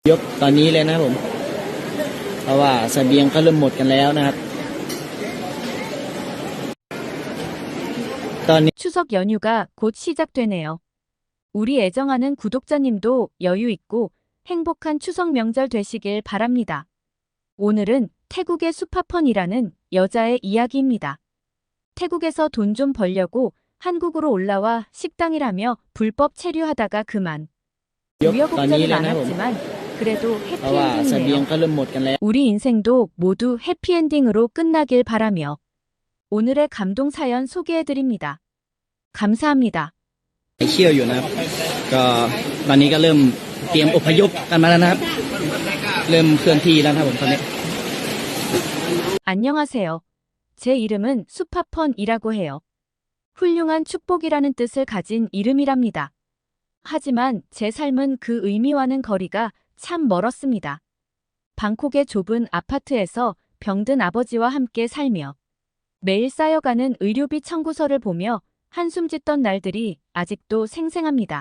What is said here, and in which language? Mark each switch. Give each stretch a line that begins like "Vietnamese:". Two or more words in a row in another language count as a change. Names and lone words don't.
Thai: ยกตอนนี้เลยนะครับผมเพราะว่าเสบียงก็เริ่มหมดกันแล้วนะครับตอนนี้
Korean: 추석 연휴가 곧 시작되네요. 우리 애정하는 구독자님도 여유 있고 행복한 추석 명절 되시길 바랍니다. 오늘은 태국의 수파펀이라는 여자의 이야기입니다. 태국에서 돈 좀 벌려고 한국으로 올라와 식당이라며 불법 체류하다가 그만.
Thai: ยกตอนนี้
Korean: 우여곡절이
Thai: เลยนะครับผม
Korean: 많았지만 그래도
Thai: เพราะว่าเสบียง
Korean: 해피엔딩이네요.
Thai: ก็เริ่มหมดกันแล้ว
Korean: 우리 인생도 모두 해피엔딩으로 끝나길 바라며 오늘의 감동 사연 소개해드립니다. 감사합니다.
Thai: ไปเที่ยวอยู่นะครับก็ตอนนี้ก็เริ่มเตรียมอพยพกันมาแล้วนะครับเริ่มเคลื่อนที่แล้วนะครับผมตอนนี้
Korean: 안녕하세요. 제 이름은 수파펀이라고 해요. 훌륭한 축복이라는 뜻을 가진 이름이랍니다. 하지만 제 삶은 그 의미와는 거리가 참 멀었습니다. 방콕의 좁은 아파트에서 병든 아버지와 함께 살며 매일 쌓여가는 의료비 청구서를 보며 한숨 짓던 날들이 아직도 생생합니다.